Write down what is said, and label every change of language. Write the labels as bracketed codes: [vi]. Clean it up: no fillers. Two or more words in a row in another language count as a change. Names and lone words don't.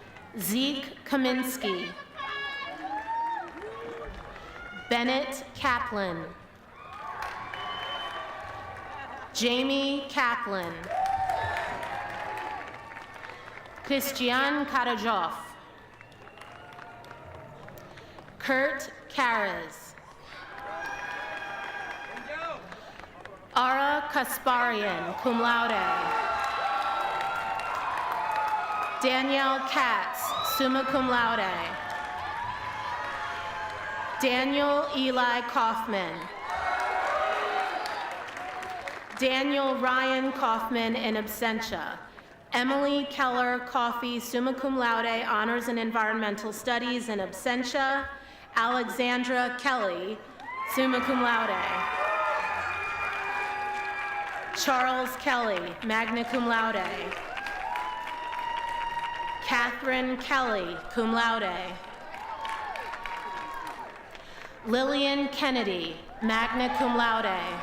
[en] Zeke Kaminsky. Bennett Kaplan. Jamie Kaplan. Christian Karajov. Kurt Karas. Ara Kasparian, [la] cum laude. [en] Danielle Katz, [la] summa cum laude. [en] Daniel Eli Kaufman. Daniel Ryan Kaufman [la] in absentia. [en] Emily Keller Coffey, [la] summa cum laude, [en] honors in environmental studies [la] in absentia. [en] Alexandra Kelly, [la] summa cum laude. [en] Charles Kelly, [la] magna cum laude. [en] Catherine Kelly, [la] cum laude. [en] Lillian Kennedy, [la] magna cum laude.